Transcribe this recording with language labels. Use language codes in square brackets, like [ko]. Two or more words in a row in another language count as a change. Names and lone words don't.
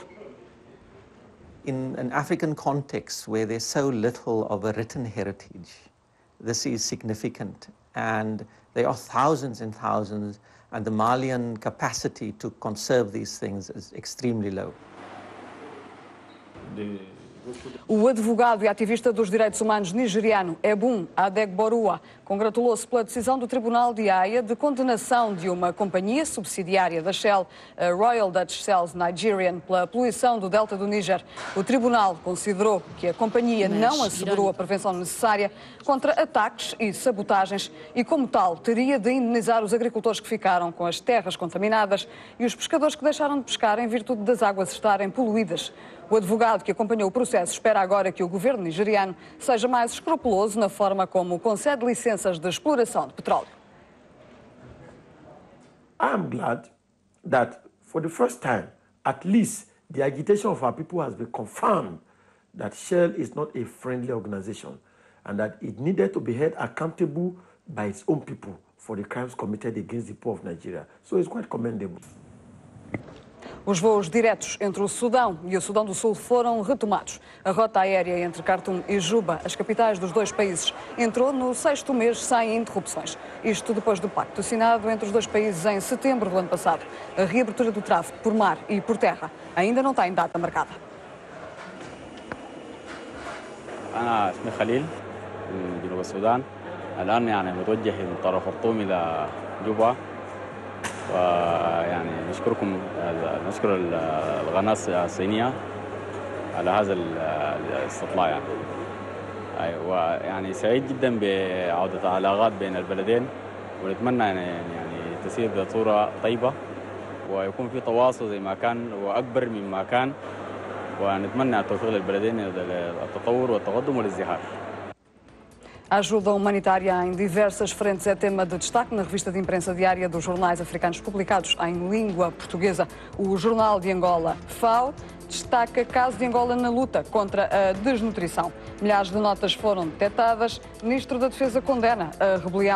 [en] In an African context where there's so little of a written heritage, this is significant, and there are thousands and thousands, and the Malian capacity to conserve these things is extremely low. [pt] O advogado e ativista dos direitos humanos nigeriano Ebun Adegborua congratulou-se pela decisão do Tribunal de Haia de condenação de uma companhia subsidiária da Shell, a Royal Dutch Shell Nigerian, pela poluição do delta do Níger. O Tribunal considerou que a companhia não assegurou a prevenção necessária contra ataques e sabotagens e, como tal, teria de indenizar os agricultores que ficaram com as terras contaminadas e os pescadores que deixaram de pescar em virtude das águas estarem poluídas. O advogado que acompanhou o processo espera agora que o governo nigeriano seja mais escrupuloso na forma como concede licenças de exploração de petróleo. I am glad that for the first time, at least the agitation of our people has been confirmed that Shell is not a friendly organization and that it needed to be held accountable by its own people for the crimes committed against the poor of Nigeria. So it's quite commendable. Os voos diretos entre o Sudão e o Sudão do Sul foram retomados. A rota aérea entre Khartoum e Juba, as capitais dos dois países, entrou no 6º mês sem interrupções. Isto depois do pacto assinado entre os dois países em setembro do ano passado. A reabertura do tráfego por mar e por terra ainda não tem data marcada. [ar] أنا اسمي خليل من جنوب السودان. الآن يعني متوجه من طرف خرطوم إلى جوبا. ويعني نشكر القناة الصينية على هذا الاستطلاع يعني. ويعني سعيد جدا بعودة العلاقات بين البلدين ونتمنى يعني تسير بصورة طيبة ويكون في تواصل زي ما كان وأكبر مما كان ونتمنى التوفيق للبلدين التطور والتقدم والازدهار. [pt] A ajuda humanitária em diversas frentes é tema de destaque na revista de imprensa diária dos jornais africanos publicados em língua portuguesa. O Jornal de Angola, FAO, destaca caso de Angola na luta contra a desnutrição. Milhares de notas foram detectadas. O Ministro da Defesa condena a rebelião.